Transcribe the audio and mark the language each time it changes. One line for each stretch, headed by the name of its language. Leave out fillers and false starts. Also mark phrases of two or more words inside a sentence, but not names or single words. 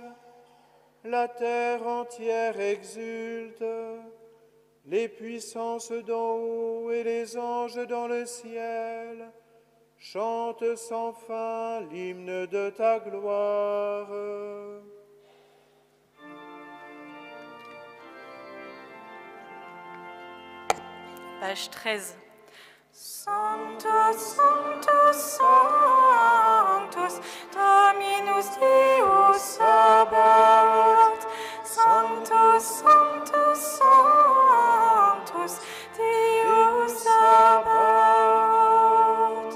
French: La terre entière exulte, les puissances d'en haut et les anges dans le ciel chantent sans fin l'hymne de ta gloire. Page 13.
Latin: Sanctus, Sanctus, Sanctus, Dominus Deus Sabaoth. Sanctus, Sanctus, Sanctus, Deus Sabaoth.